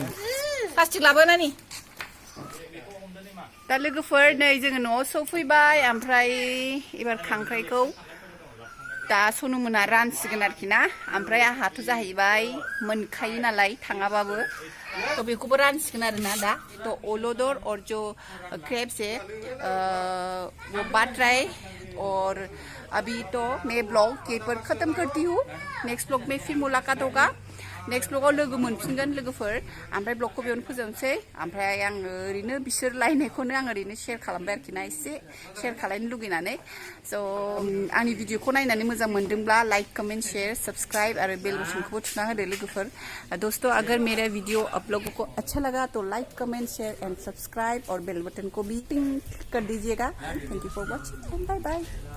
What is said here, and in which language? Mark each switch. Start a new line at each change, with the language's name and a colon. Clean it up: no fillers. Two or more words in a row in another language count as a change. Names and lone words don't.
Bodo: प्लास्टिक लाबोनानै दा लोगोफोर नै जोङो न'आव सफैबाय ओमफ्राय एबार खांख्राइखौ दा सनुमोना रानसिगोन आरोखि ना ओमफ्राय आंहाथ' जाहैबाय मोनखायो नालाय थाङाबाबो तो बेखौबो रानसिगोन आरोना दा तो ओलोदर और
Hindi: जो क्रेप्स है वो बांट रहे और अभी तो मैं ब्लॉग के पर ख़त्म करती हूँ
English: next blog
Hindi: में फिर मुलाकात होगा
Bodo: नेक्स्ट ब्लॉगआव लोगो मोनफिनगोन लोगोफोर ओमफ्राय ब्लगखौ बेयावनो फोजोबनोसै ओमफ्राय आङो ओरैनो बिसोर लायनायखौनो आं ओरैनो शेयार खालामबाय आरोखि ना एसे शेयार खालामनो लुगैनानै स' आंनि भिडिअखौ नायनानै मोजां मोनदोंब्ला
English: like comment share subscribe
Bodo: और बेल बटनखौबो थुना होदो लोगोफोर
Hindi: दोस्तों अगर मेरा वीडियो आप लोगों को अच्छा लगा तो
English: like comment share and subscribe
Hindi: और बेल बटन को भी टिंग कर दीजिएगा
English: thank you for watching bye bye